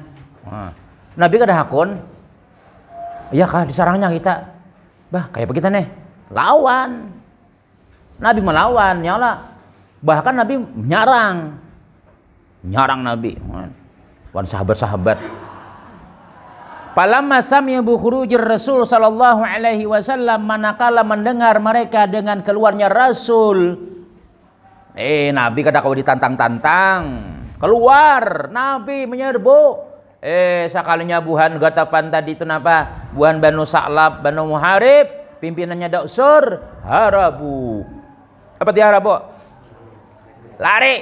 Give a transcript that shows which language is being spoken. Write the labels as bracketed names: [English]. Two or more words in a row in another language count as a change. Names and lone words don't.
[Banjar] Nabi kada hakun, ya kah disarangnya kita, bah kayak begitu nih, lawan. Nabi melawan, nyala. Bahkan Nabi nyarang Nabi, wan sahabat-sahabat. [Arabic] فلما سمعوا بخروج الرسول صلى الله عليه وسلم, [Banjar] manakala mendengar mereka dengan keluarnya Rasul. Nabi kada kau ditantang-tantang. Keluar, Nabi menyerbu. Sekalinya buhan Ghatafan tadi itu napa? Buhan Banu Sa'lab, Banu Muharib, pimpinannya Du'sur, harabu. Apa dia harabu? Lari.